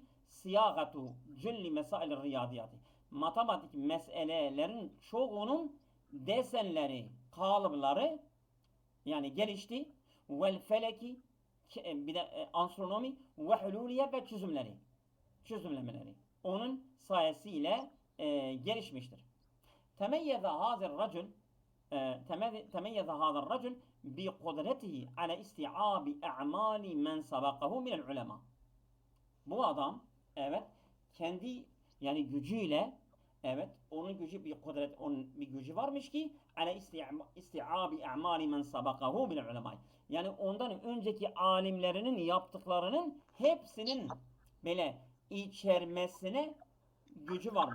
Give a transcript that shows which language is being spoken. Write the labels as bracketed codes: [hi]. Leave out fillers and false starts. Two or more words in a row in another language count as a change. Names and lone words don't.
[ar] صياغة كل مسائل الرياضيات. [tr] Matematik meselelerin çoğunun desenleri, kalıpları yani gelişti. [ar] والفلك [tr] bir de astronomi ve hululiye ve çözümlemeleri onun sayesiyle gelişmiştir. [ar] تميز هذا الرجل تميز هذا الرجل بقدرته على استيعاب أعمال من سبقه من العلماء. [tr] Bu adam evet kendi yani gücüyle evet onun gücü bir kudret onun bir gücü varmış ki [ar] على استيعاب أعمال من سبقه من العلماء. [tr] Yani ondan önceki alimlerinin yaptıklarının hepsinin böyle içermesine gücü varmış.